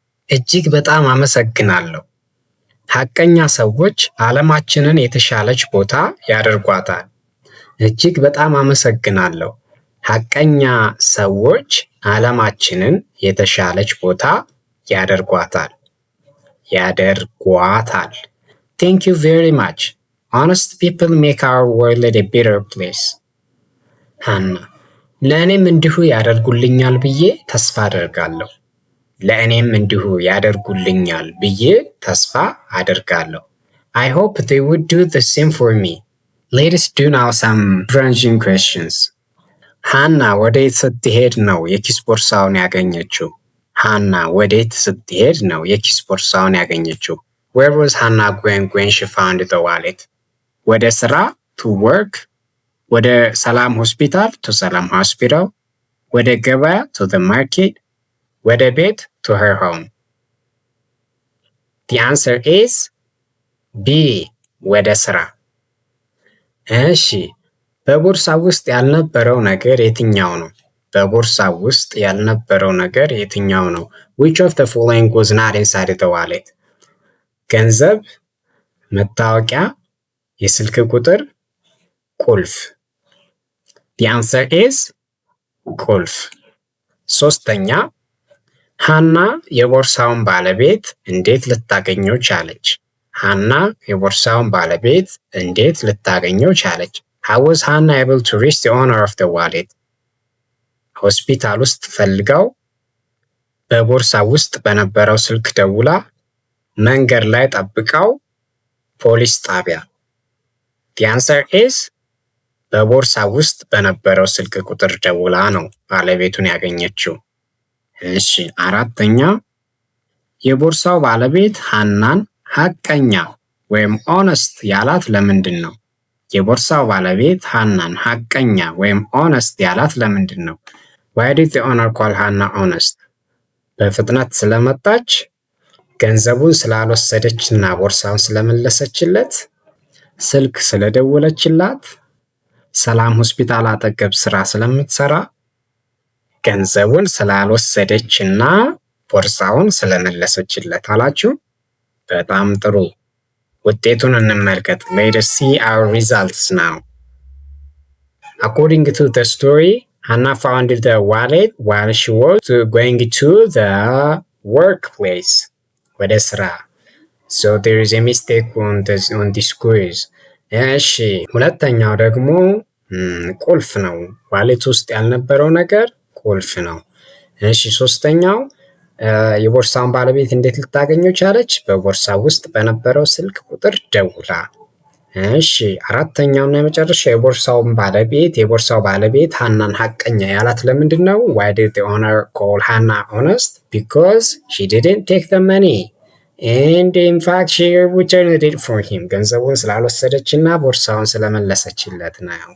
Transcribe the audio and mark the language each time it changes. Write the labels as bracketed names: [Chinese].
[Amharic] እጅግ በጣም አመሰግናለሁ። ሐቀኛ ሰዎች ዓለማችንን የተሻለች ቦታ ያደርጓታል። እጅግ በጣም አመሰግናለሁ። ሐቀኛ ሰዎች ዓለማችንን የተሻለች ቦታ ያደርጓታል። ያደርጓታል። [English] Thank you very much. Honest people make our world a better place. [Amharic] ሃና ለእኔም እንዲሁ ያደርጉልኛል ብዬ ተስፋ አደርጋለሁ። ለእኔም እንዲሁ ያደርጉልኛል ብዬ ተስፋ አደርጋለሁ። [English] I hope they would do the same for me. Let's do now some branding questions. [Amharic] ሃና ወዴት ስትሄድ ነው የኪስ ቦርሳውን ያገኘችው? ሃና ወዴት ስትሄድ ነው የኪስ ቦርሳውን ያገኘችው? [English] Where was Hannah going when she found the wallet? [Amharic] ወደ ስራ [English] to work. [Amharic] ወደ ሰላም ሆስፒታል [English] to ሰላም hospital. [Amharic] ወደ ገበያ [English] to the market. [Amharic] ወደ ቤት [English] to her home. The answer is B. [Amharic] ወደ ስራ። እሺ፣ በቦርሳ ውስጥ ያልነበረው ነገር የትኛው ነው? በቦርሳ ውስጥ ያልነበረው ነገር የትኛው ነው? [English] Which of the following was not inside the wallet? [Amharic] ገንዘብ፣ መታወቂያ፣ የስልክ ቁጥር፣ ቁልፍ። [English] The answer is [Amharic] ቁልፍ። ሶስተኛ፣ ሃና የቦርሳውን ባለቤት እንዴት ልታገኘው ቻለች? ሃና የቦርሳውን ባለቤት እንዴት ልታገኘው ቻለች? [English] How was Hannah able to reach the owner of the wallet? [Amharic] ሆስፒታል ውስጥ ፈልጋው፣ በቦርሳ ውስጥ በነበረው ስልክ ደውላ፣ መንገድ ላይ ጠብቃው፣ ፖሊስ ጣቢያ። [English] The answer is [Amharic] በቦርሳ ውስጥ በነበረው ስልክ ቁጥር ደውላ ነው ባለቤቱን ያገኘችው። እሺ፣ አራተኛ፣ የቦርሳው ባለቤት ሃናን ሐቀኛ ወይም ኦነስት ያላት ለምንድን ነው? የቦርሳው ባለቤት ሃናን ሐቀኛ ወይም ኦነስት ያላት ለምንድን ነው? [English] Why did the owner call Hannah honest? [Amharic] በፍጥነት ስለመጣች፣ ገንዘቡን ስላልወሰደችና ቦርሳውን ስለመለሰችለት፣ ስልክ ስለደወለችላት፣ ሰላም ሆስፒታል አጠገብ ስራ ስለምትሰራ፣ ገንዘቡን ስላልወሰደችና ቦርሳውን ስለመለሰችለት አላችሁ። በጣም ጥሩ። ውጤቱን እንመልከት። [English] Let us see our results now. According to the story, Hannah found the wallet while she was going to the workplace. [Amharic] ወደ ስራ. [English] So there is a mistake on this quiz. [Amharic] እሺ፣ ሁለተኛው ደግሞ ቁልፍ ነው። ዋሌት ውስጥ ያልነበረው ነገር ቁልፍ ነው። እሺ፣ ሶስተኛው የቦርሳውን ባለቤት እንዴት ልታገኘው ቻለች? በቦርሳ ውስጥ በነበረው ስልክ ቁጥር ደውላ። እሺ፣ አራተኛውና የመጨረሻው የቦርሳው ባለቤት ሃናን ሐቀኛ ያላት ለምንድን ነው? [English] Why did the owner call Hannah honest? Because she didn't take the money and in fact she returned it for him [Amharic] ገንዘቡን ስላልወሰደችና ቦርሳውን ስለመለሰችለት ነው።